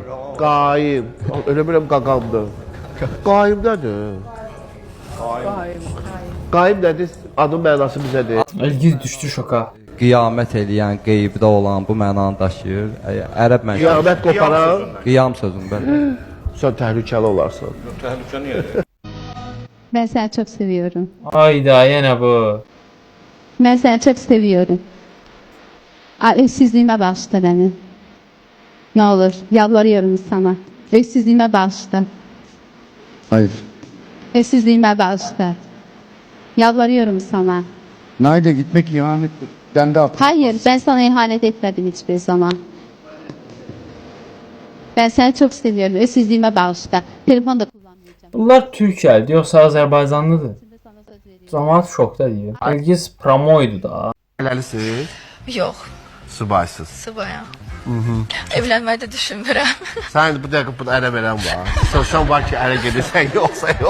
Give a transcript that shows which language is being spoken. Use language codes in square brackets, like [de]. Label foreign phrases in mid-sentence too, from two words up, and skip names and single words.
[az] Qaim. Elə biləm qaqamdır. Qaim nədir? Qaim nədir? Adın mənası bizədir. Elgiz düşdü şoka. Qiyamət eləyən, qeybdə olan bu mənanı daşıyır. Ərəb mənşəli. Qiyamət qoparan Qiyam sözün belə. sən təhlükəli olarsan. [tr] Ben seni çok seviyorum. [az] Ayda yenə bu. [tr] Ben seni çok seviyorum. Eşsizliğime bağışla beni. Ne olur, yalvarıyorum sana. Eşsizliğime bağışla. Hayır. Eşsizliğime bağışla. Yalvarıyorum sana. Naide gitmek ihanettir. Ben de Hayır, ben sana ihanet etmedim hiçbir zaman. Ben seni çok seviyorum. Eşsizliğime bağışla. Telefon da kullanmayacağım. [az] Bunlar Türkiyəlidir, yoxsa Azərbaycanlıdır? Cəmaət şokda deyir. Elgiz promoydu da. Eləlisiniz? Yox, Subaysız. sıbayam. Evlənməyi də düşünmürəm. Sən bu dəqiqə bunu ərə verən var. Sorsan var ki, ərə gedirsən yoxsa yox.